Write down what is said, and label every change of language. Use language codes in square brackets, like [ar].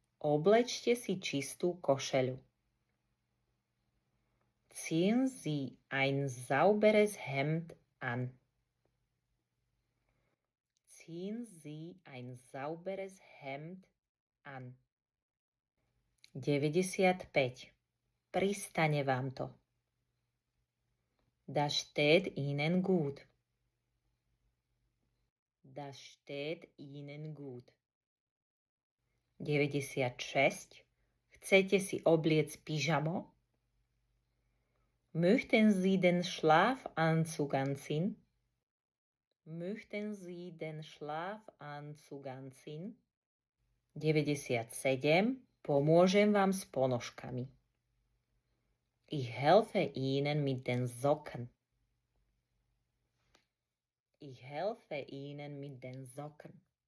[sk] Oblečte si čistú košeľu. [de] Ziehen Sie ein sauberes Hemd an. Ziehen Sie ein sauberes Hemd an. [sk] 95. Pristane vám to. [de] Das steht Ihnen gut. Das steht Ihnen gut. 96. [sk] Chcete si obliec pyžamo? [de] Möchten Sie den Schlafanzug anziehen? Möchten Sie den Schlafanzug anziehen? [sk] 97. Pomôžem vám s ponožkami. [de] Ich helfe Ihnen mit den Socken. Ich helfe Ihnen mit den Socken.